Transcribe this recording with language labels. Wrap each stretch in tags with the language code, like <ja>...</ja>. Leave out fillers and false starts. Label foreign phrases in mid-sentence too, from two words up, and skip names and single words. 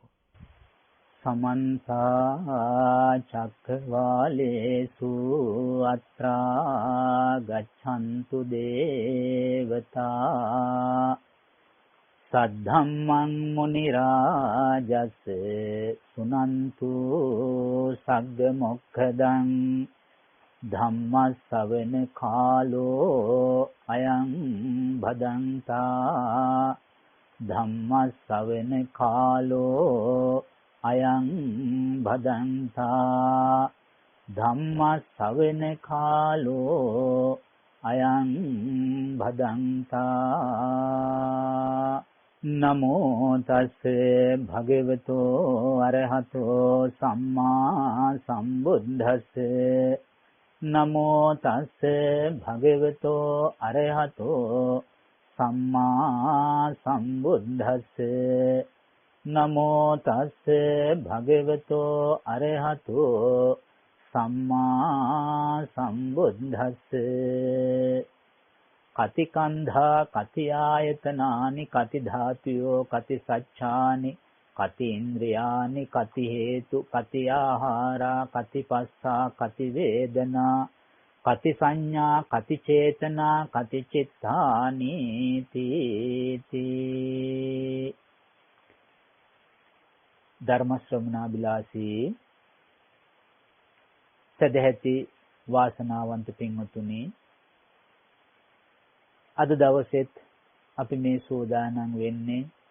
<pi>සමන්ත චක්කවාලේසු අත්‍රා ගච්ඡන්තු දේවතා සද්ධම්මං මුනි රාජස් සුනන්තු සග්ග මොක්ඛදං ධම්ම ශ්‍රවණ කාලෝ අයං භදන්තා ධම්ම ශ්‍රවණ කාලෝ අයං භදන්තා ධම්ම ශ්‍රවණ කාලෝ අයං භදන්තා. නමෝ තස් භගවතෝ අරහතෝ සම්මා සම්බුද්දස්ස. නමෝ තස් භගවතෝ අරහතෝ සම්මා සම්බුද්දස්ස. නමෝ තස් භගවතෝ අරහතෝ සම්මා සම්බුද්දස්ස. කති කන්ධා කති ආයතනානි කති ධාතුයෝ කති සච්ඡානි කති ඉන්ද්‍රියානි කති හේතු කති ආහාරා කති පස්සා කති වේදනා කති සංඥා කති චේතනා කති චිත්තානි තීති.</pi> <si>ධර්ම ශ්‍රවණාබිලාසී සදැහැති වාසනාවන්ත පින්වතුනි, අද දවසෙත් අපි මේ සෝදානම් වෙන්නේ</si>